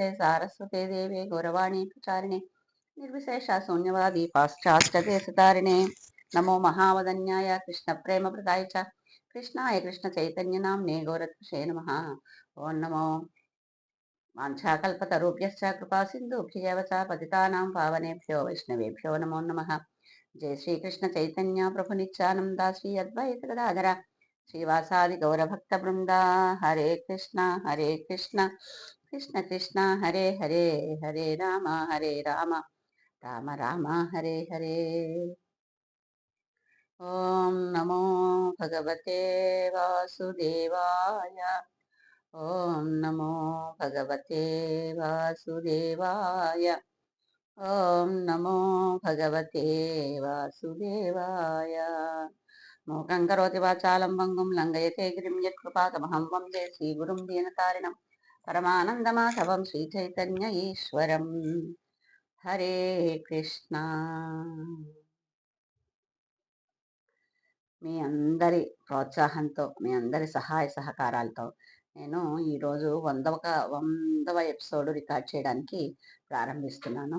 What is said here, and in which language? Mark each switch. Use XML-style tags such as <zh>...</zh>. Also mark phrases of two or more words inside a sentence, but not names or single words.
<sa>సారస్వతే దేవే గౌరవాణి ప్రచారిణే నిర్విశేష శూన్యవాది పాశ్చాత్య దేశతారిణే. నమో మహావదన్యాయ కృష్ణ ప్రేమ ప్రదాయ చ కృష్ణాయ కృష్ణ చైతన్య నామ్నే గౌరత్షే నమః. ఓం నమో వాంఛాకల్పతరుభ్యశ్చ కృపా సింధుభ్యవ చ పతితానాం పావనేభ్యో వైష్ణవేభ్యో నమో నమః. జయ శ్రీకృష్ణ చైతన్య ప్రభు నిత్యానంద శ్రీ అద్వైత గదాధర శ్రీవాసాది గౌరభక్త బృంద. హరే కృష్ణ కృష్ణ కృష్ణ హరే హరే, హరే రామ రామ రామ హరే హరే. ఓం నమో భగవతే వాసుదేవాయ. ఓం నమో భగవతే వాసుదేవాయ. ఓం నమో భగవతే వాసుదేవాయ. మూకం కరోతి వాచాలం భంగుం లంఘయతే గిరిం యత్కృపాతమహం వందే శ్రీగురుం దీనతారిణం పరమానందమాధవం శ్రీచైతన్య ఈశ్వరం. హరే కృష్ణ.</sa> <te>మీ అందరి ప్రోత్సాహంతో, మీ అందరి సహాయ సహకారాలతో నేను ఈరోజు 100వ</te> <en>episode record</en> <te>చేయడానికి ప్రారంభిస్తున్నాను.</te>